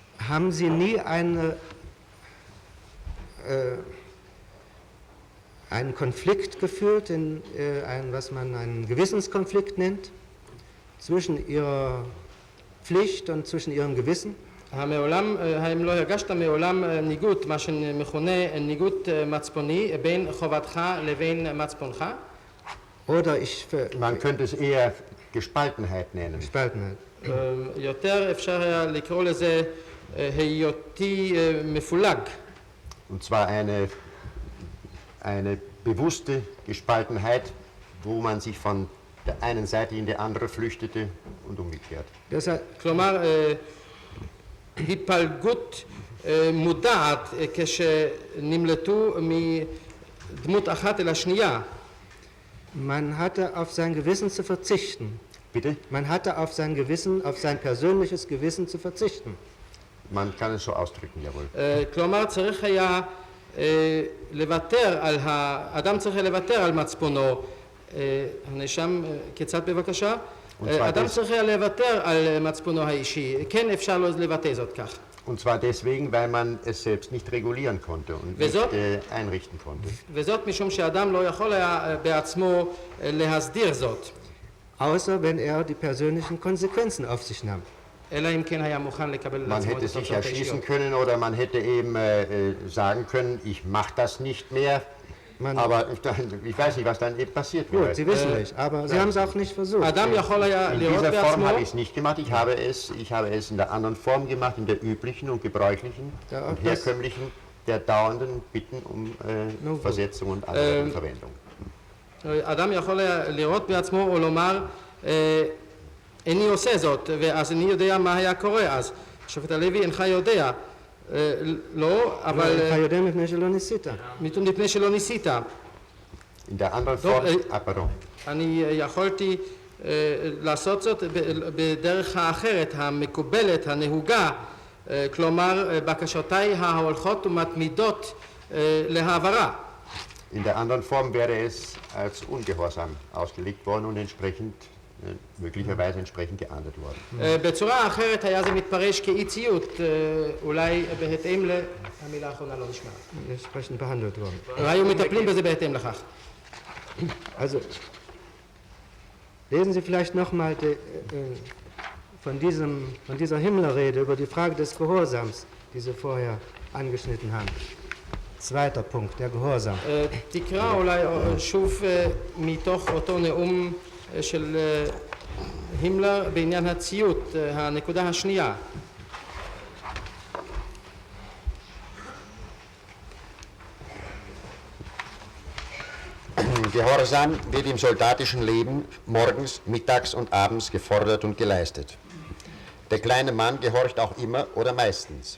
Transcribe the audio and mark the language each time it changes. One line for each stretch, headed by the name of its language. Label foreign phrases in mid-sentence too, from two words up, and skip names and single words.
German: Haben Sie nie einen Konflikt geführt, was man einen Gewissenskonflikt nennt, zwischen Ihrer Pflicht und zwischen Ihrem Gewissen?
Hebrew: האם לא הרגשת מעולם ניגוד, מה שמכונה ניגוד מצפוני, בין חובתך לבין מצפונך?
German: Man könnte es eher Gespaltenheit nennen. Gespaltenheit.
Hebrew: יותר אפשר היה לקרוא לזה היותי מפולג.
German: Und zwar eine bewusste Gespaltenheit, wo man sich von der einen Seite in die andere flüchtete und umgekehrt.
Hebrew: כלומר, התפלגות מודעת כשנמלטו מדמות אחת אל השנייה.
German: Man hatte auf sein Gewissen zu verzichten. Bitte? Man hatte auf sein Gewissen, auf sein persönliches Gewissen zu verzichten. Man kann es so ausdrücken, jawohl.
Hebrew: כלומר, צריך היה לוותר על האדם צריך לוותר על מצפונו. הנאשם קצת בבקשה. אדם צריך היה לוותר על מצפונו האישי. כן אפשר לבטא זאת כך.
German: Und zwar deswegen, weil man es selbst nicht regulieren konnte und nicht einrichten konnte.
Hebrew: וזאת משום שאדם לא יכול היה בעצמו להסדיר זאת.
German: Außer wenn er die persönlichen Konsequenzen auf sich nahm.
Hebrew: אלא אם כן היה מוכן לקבל
German: Man
Hebrew: לעצמו את
German: hätte sich
Hebrew: התוצאות האישיות.
German: erschießen können oder man hätte eben sagen können, ich mache das nicht mehr. Aber ich weiß nicht, was dann eben passiert wäre. Gut, Sie wissen nicht, aber Sie haben es auch nicht versucht.
Hebrew: אדם יכול היה
German: In
Hebrew: לראות
German: dieser Form
Hebrew: בעצמו,
German: habe ich es nicht gemacht. Ich habe es in der anderen Form gemacht, in der üblichen und gebräuchlichen und herkömmlichen, der dauernden Bitten um Versetzung und andere Verwendung.
Hebrew: אדם יכול היה לראות בעצמו או לומר, איני עושה זאת, ואז אני יודע מה היה קורה אז. השופט הלוי, אינך יודע. לא, אבל... אינך יודע מפני שלא ניסית. מפני שלא ניסית.
German: In der anderen Form, pardon.
Hebrew: אני יכולתי לעשות זאת בדרך האחרת, המקובלת, הנהוגה, כלומר, בקשותיי ההולכות ומתמידות להעברה.
German: In der anderen Form wäre es als ungehorsam ausgelegt worden und entsprechend, möglicherweise entsprechend geahndet worden.
Hebrew: בצורה אחרת היה זה מתפרש כאי ציות, אולי בהתאם המילה האחרונה לא נשמעה.
German: Entsprechend behandelt worden.
Hebrew: היו מטפלים בזה בהתאם לכך.
German: Also, lesen Sie vielleicht nochmal von dieser Himmlerrede über die Frage des Gehorsams, die Sie vorher angeschnitten haben. Zweiter Punkt, der Gehorsam.
Hebrew: תקרא אולי שוב מתוך אותו נאום של הימלר בעניין הציות, הנקודה השנייה.
German: Gehorsam wird im soldatischen Leben morgens, mittags und abends gefordert und geleistet. Der kleine Mann gehorcht auch immer oder meistens.